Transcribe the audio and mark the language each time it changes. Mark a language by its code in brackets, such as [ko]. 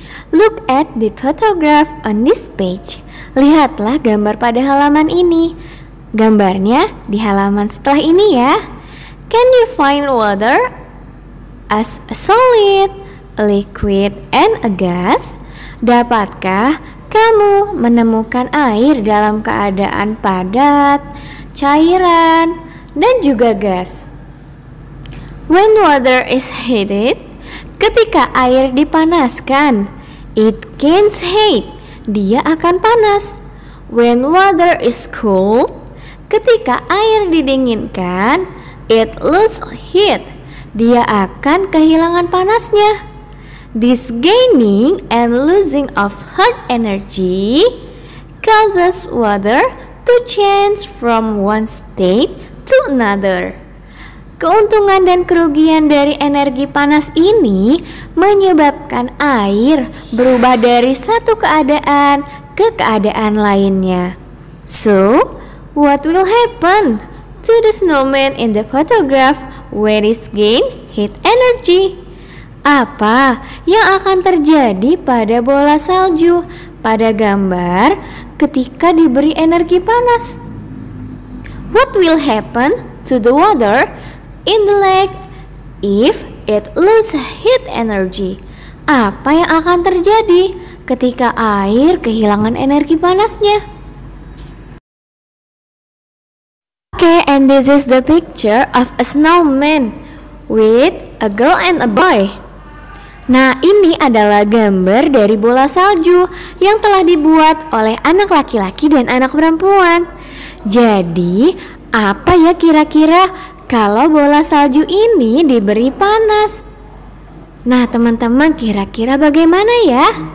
[en] Look at the photograph on this page. [id] Lihatlah gambar pada halaman ini. Gambarnya di halaman setelah ini ya. [en] Can you find water as a solid, a liquid, and a gas? [id] Dapatkah kamu menemukan air dalam keadaan padat, cairan, dan juga gas? [en] When water is heated, [id] ketika air dipanaskan, [en] it gains heat, [id] dia akan panas. [en] When water is cold, [id] ketika air didinginkan, [en] it loses heat, [id] dia akan kehilangan panasnya. [en] This gaining and losing of heat energy causes water to change from one state to another. [id] Keuntungan dan kerugian dari energi panas ini menyebabkan air berubah dari satu keadaan ke keadaan lainnya. [en] So, what will happen to the snowman in the photograph when it gains heat energy? [id] Apa yang akan terjadi pada bola salju pada gambar ketika diberi energi panas? [en] What will happen to the water in the lake if it loses heat energy? [id] Apa yang akan terjadi ketika air kehilangan energi panasnya? [en] Okay, and this is the picture of a snowman with a girl and a boy. [id] Nah, ini adalah gambar dari bola salju yang telah dibuat oleh anak laki-laki dan anak perempuan. Jadi, apa ya kira-kira kalau bola salju ini diberi panas? Nah teman-teman, kira-kira bagaimana ya?